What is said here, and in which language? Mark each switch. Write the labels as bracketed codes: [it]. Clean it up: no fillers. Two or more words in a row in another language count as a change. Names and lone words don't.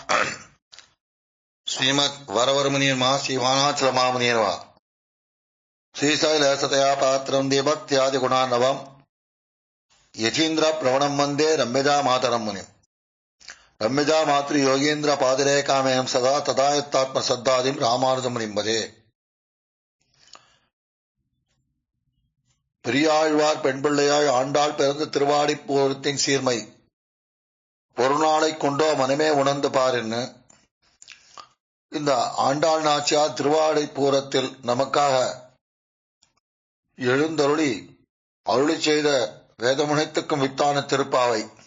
[sa] श्रीमद् वरवरमुनिये नमः। श्रीवाणाचलमामुनिये नमः। श्रीशैलसतया पात्रं देवत्यादि गुणार्णवम् यतीन्द्र प्रवणं वन्दे रम्यजा मातरं मुनिम्। रम्यजा मातृ योगीन्द्र पादरेखामेयं सदा तदा युक्तात्म सद्दादिं रामानुजमुनिं भजे। [ta] பெரியாழ்வார் பெண்பிள்ளையாய் ஆண்டாள் பிறந்த திருவாடிப்பூரத்தின் சீர்மை பொருநாளை கொண்டோ மனமே உணர்ந்து பார் என்ன இந்த ஆண்டாள் நாச்சியார் திருவாடிப்பூரத்தில் நமக்காக எழுந்தருளி அருளி செய்த வேதமுனைத்துக்கும் வித்தான திருப்பாவை